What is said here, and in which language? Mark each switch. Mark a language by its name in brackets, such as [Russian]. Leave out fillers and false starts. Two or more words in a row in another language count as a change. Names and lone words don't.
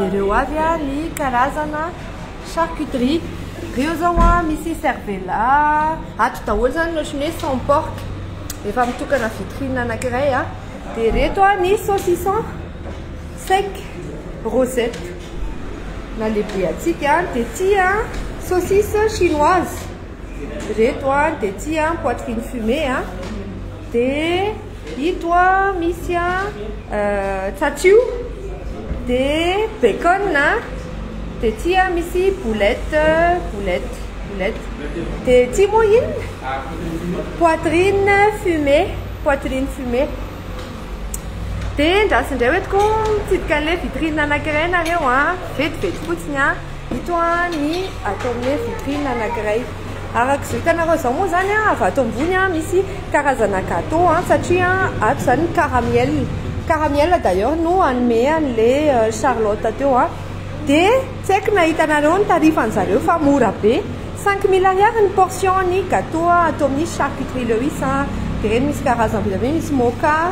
[Malagasy] reo avy ny karazana charcuterie reo zao misy cervela ato daholo zany ohatrany hoe [French] sans porc [Malagasy] efa mitokana vitrine anankiray de reto ny [French] saucisson sec rosette [Malagasy] na lehibe atsika de ty [French] saucisse chinoise [Malagasy] reto de ty [French] poitrine fumée [Malagasy] de ito misy tzatzou de bacon de ty misy boulette de ty moa iny [French] poitrine fumée [Malagasy] de ndrasindray hoetiko mitsidika an'le vitrine anankiray nareo vetivety fotsiny ito ny atao amin'le vitrine anankiray arak'izao hitanareo zao moa zany avy ato ambony misy karazana gâteau satria ato zany caramel d'ailleurs no anome an'le Charlotte teo de tsy haiko nahita anareo ny tarifan'zareo fa mora be 5000 ariary ny portion ny gâteau atao amin'ny charcuterie Lewis de reny misy karazana be da be misy mocha